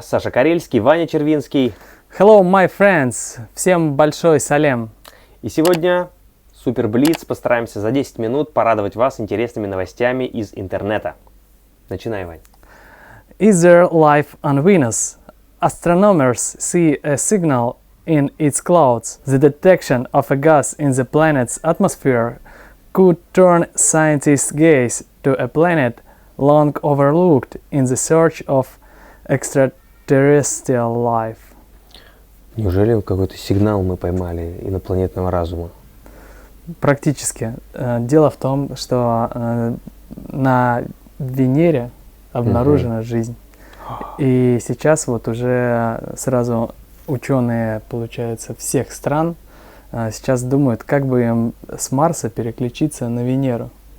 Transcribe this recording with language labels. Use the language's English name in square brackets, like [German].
[Russian] Саша Карельский, Ваня Червинский. [English] Hello, my friends! [Russian] Всем большой салем! И сегодня Супер Блиц. Постараемся за 10 минут порадовать вас интересными новостями из интернета. Начинай, Вань. [English] Is there life on Venus? Astronomers see a signal in its clouds. The detection of a gas in the planet's atmosphere could turn scientists' gaze to a planet long overlooked in the search of extraterrestrial life. [Russian] Неужели какой-то сигнал мы поймали инопланетного разума? Практически. Дело в том, что на Венере обнаружена жизнь. И сейчас вот уже сразу ученые, получается, всех стран сейчас думают, как бы им с Марса переключиться на Венеру.